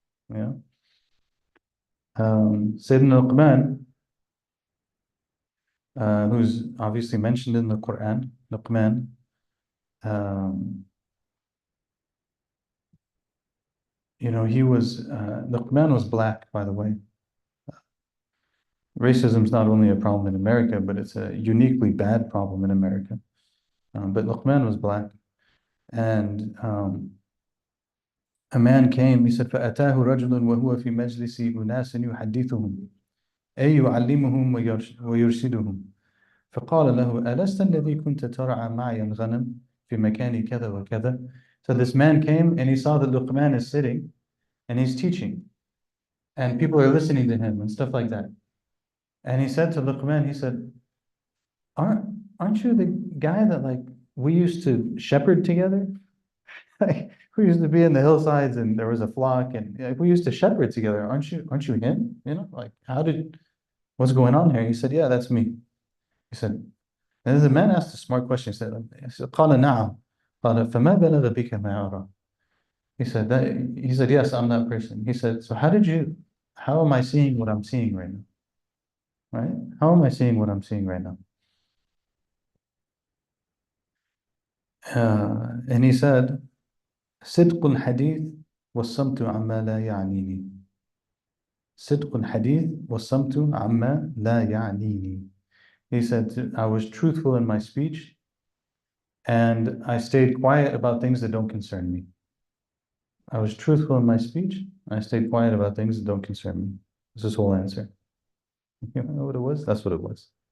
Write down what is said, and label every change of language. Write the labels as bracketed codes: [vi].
[en] You know, Sayyidina Luqman, who's obviously mentioned in the Quran, Luqman, um, you know, Luqman was black, by the way. Racism is not only a problem in America, but it's a uniquely bad problem in America. But Luqman was black, and a man came. He said, [ar] فَأَتَاهُ رَجُلٌ وَهُوَ فِي مَجْلِسِ أُنَاسٍ يُحَدِّثُهُم أي يعلمهم ويرشدهم فقال له ألست الذي كنت ترعى معي الغنم في مكان كذا وكذا. [en] So this man came and he saw that Luqman is sitting and he's teaching and people are listening to him and stuff like that. And he said to Luqman, he said, aren't, aren't you the guy that like we used to shepherd together? Like, we used to be in the hillsides and there was a flock and like, we used to shepherd together. Aren't you him? You know, like what's going on here? He said, yeah, that's me. He said, and the man asked a smart question. He said, [ar] قال نعم. قال فما بلغ بك ما أرى. [en] He said, yes, I'm that person. He said, so how am I seeing what I'm seeing right now? Right? How am I seeing what I'm seeing right now? [ar] And he said, صدق الحديث والصمت عما لا يعنيني. صدق الحديث والصمت عما لا يعنيني. [en] He said, I was truthful in my speech and I stayed quiet about things that don't concern me. I was truthful in my speech. I stayed quiet about things that don't concern me. This is his whole answer. You know what it was? That's what it was.